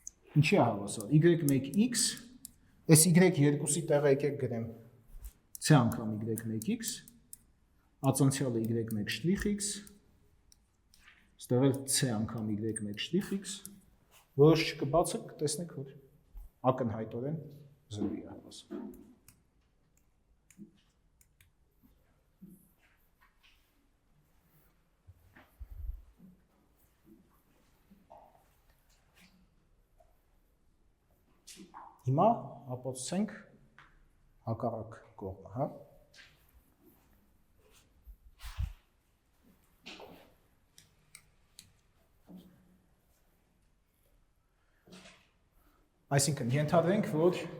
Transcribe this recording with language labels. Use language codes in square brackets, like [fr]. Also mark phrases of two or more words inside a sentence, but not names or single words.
[hy] ինչի է հավասար, y1x, այս y2-ի տեղը եկեք գրեմ c անգամ y1x, ածանցյալը y1'x, ստեղել c անգամ y1'x, որոշ չկբացը կտեսնեք, որ ակնհայտորեն 0-ի է հավասար։ Հիմա ապացուցենք հակառակ կողմը, հա։ Այսինքն ենթադրենք, որ